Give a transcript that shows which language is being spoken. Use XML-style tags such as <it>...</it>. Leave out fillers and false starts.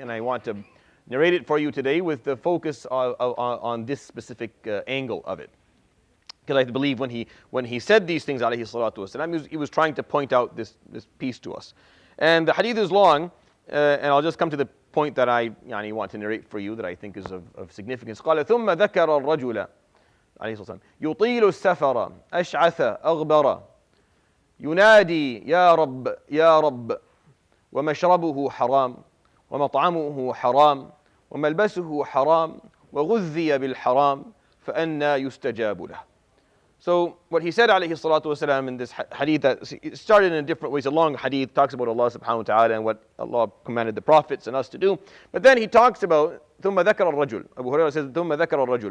<en>And I want to narrate it for you today with the focus on this specific angle of it. Because I believe when he said these things, alayhi salatu wasalam, he was trying to point out this piece to us. And the hadith is long, and I'll just come to the point that I want to narrate for you that I think is of significance.</en> <ar>قال ثم ذكر الرجل عليه الصلاة والسلام يطيل السفر أشعث أغبر ينادي يا رب يا رب ومشربه حرام ومطعمه حرام وملبسه حرام وغذي بالحرام فأنى يستجاب له.</ar> <en>So what he said alayhi salatu wasalam in this hadith, that it started in different ways. A long hadith talks about Allah subhanahu wa ta'ala and what Allah commanded the prophets and us to do. But then he talks about</en> <ar>ثم ذكر الرجل.</ar> <en>Abu Hurairah says ثم ذكر الرجل.</en>